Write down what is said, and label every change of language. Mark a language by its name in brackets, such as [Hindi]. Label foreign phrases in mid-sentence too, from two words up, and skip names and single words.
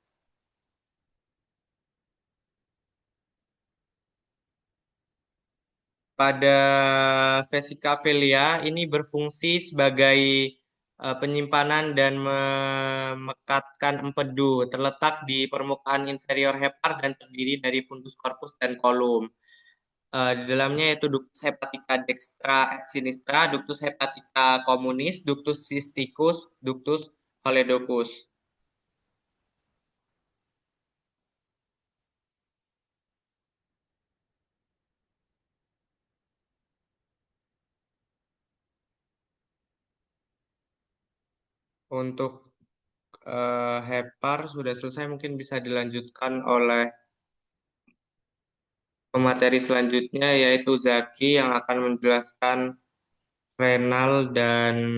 [Indonesian] Pada [Latin] vesica velia [Indonesian] ini berfungsi sebagai penyimpanan dan memekatkan empedu, terletak di permukaan inferior hepar dan terdiri dari fundus, korpus, dan kolum. Di dalamnya yaitu [Latin] ductus hepatica dextra et sinistra, ductus hepatica communis, ductus cysticus, ductus choledocus. [Indonesian] Untuk hepar sudah selesai, mungkin bisa dilanjutkan oleh pemateri selanjutnya yaitu Zaki yang akan menjelaskan renal dan